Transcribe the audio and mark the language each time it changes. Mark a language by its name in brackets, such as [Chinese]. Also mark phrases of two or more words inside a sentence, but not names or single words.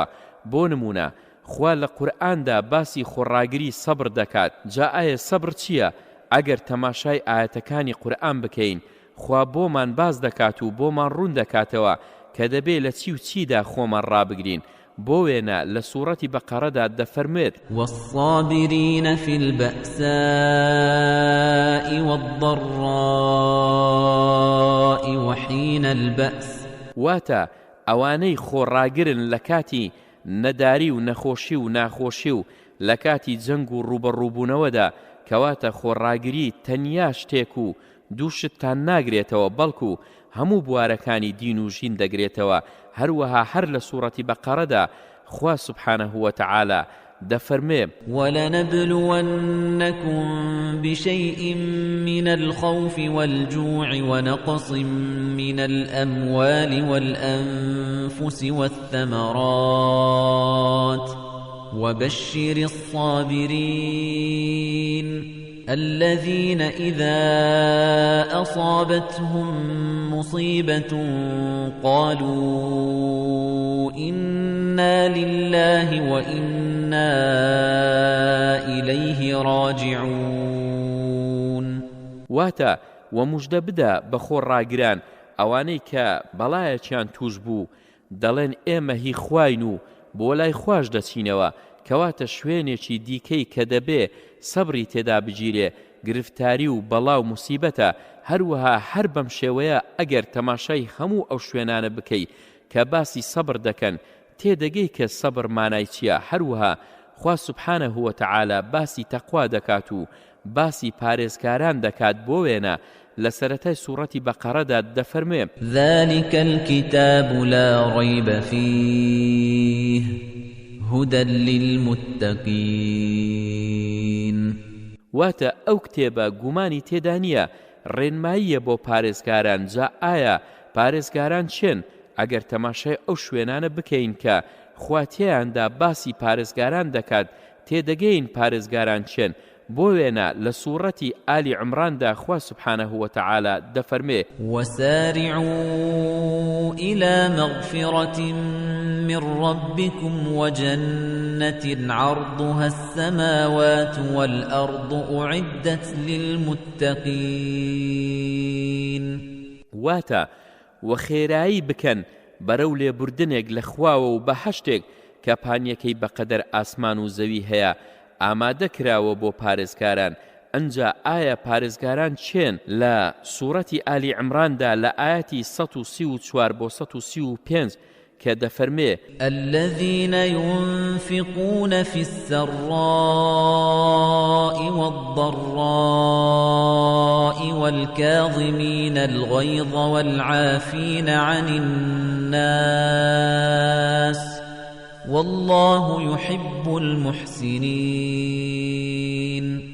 [Central Kurdish] بۆ نمونە خوا لە قورئاندا باسی خۆڕاگری سەبر دەکات. جا ئایا سەبر چییە؟ ئەگەر تەماشای ئاەتەکانی قورئان بکەین خوا بۆمان باز دەکات و بۆمان ڕوون دەکاتەوە کە دەبێت لە چی و چیدا خۆمان ڕابگرین. بۆ وێنە لە سوورەتی بەقەرەدا دەفەرمێت [Arabic] والصابرين في البأساء والضراء وحين البأس [Central Kurdish] واتە ئەوانەی خۆڕاگرن لە کاتی نەداری و نەخۆشی و ناخۆشی و لە کاتی جەنگ و ڕوبەڕووبوونەوەدا کەواتە خۆڕاگری تەنیا شتێک و دووشتتان ناگرێتەوە بەڵکو هەموو بوارەکانی دین و ژین دەگرێتەوە. هەروەها هەر لە سوورەتی بەقەرەدا خوا [Arabic] سبحانه وتعالى [Central Kurdish] دەفەرمێ [Arabic] وَلَنَبْلُوَنَّكُمْ بِشَيْءٍ مِّنَ الْخَوْفِ وَالْجُوعِ وَنَقْصٍ مِّنَ الْأَمْوَالِ وَالْأَنفُسِ وَالثَّمَرَاتِ وَبَشِّرِ الصَّابِرِينَ الذين إذا أصابتهم مصيبة قالوا إنا لله وإنا إليه راجعون. [Central Kurdish] واتا ومجدە بدە بە خۆڕاگران ئەوانەی کە بەڵایەکیان توش بوو دەڵێن ئێمە هی خواین و بۆ لای خوش دەچینەوە کەواتە شوێنێکی دیکەی کە دەبێ سەبری تێدا بگیرێ گرفتاری و بەڵا و موسیبەتە. هەروەها هەر بەم شێوەیە ئەگەر تەماشای هەموو ئەو شوێنانە بکەی کە باسی سەبر دەکەن تێدەگەی کە سەبر مانای چییە. هەروەها خوا [Arabic] سبحانه وتعالى [Central Kurdish] باسی تەقوا دەکات و باسی پارێزکاران دەکات. بۆ وێنە لە سەرەتای سوورەتی بەقەرەدا دەفەرمێ [Arabic] ذلك الكتاب لا ريب فيه هدى للمتقين. [Central Kurdish] واتە ئەو کتێبە گومانی تێدا نییە ڕێنماییە بۆ پارێزکاران. جا ئایا پارێزکاران چێن؟ ئەگەر تەماشای ئەو شوێنانە بکەین کە خواتیاندا باسی پارێزگاران دەکات تێدەگەین پارێزگاران چێن. بۆ وێنە لە سوورەتی ئالی عمراندا خوا [Arabic] سبحانه وتعالى [Central Kurdish] دەفەرمێ [Arabic] وسارعوا إلى مغفرة من ربكم وجنة عرضها السماوات والأرض أعدت للمتقين. [Central Kurdish] واتە وخێرایی بکەن بەرەو لێبوردنێک لە خواوە و بەهەشتێک کە پانیەکەی بەقەدەر ئاسمان و زەوی هەیە ئامادە کراوە بۆ پارێزکاران. ئەنجا ئایا پارێزگاران چێن؟ لە سوورەتی ئالی عمراندا لە ئاەتی 134 بۆ 135 کە دەفەرمێ [Arabic] الذين ينفقون في السراء والضراء والكاظمين الغيظ والعافين عن الناس والله يحب المحسنين.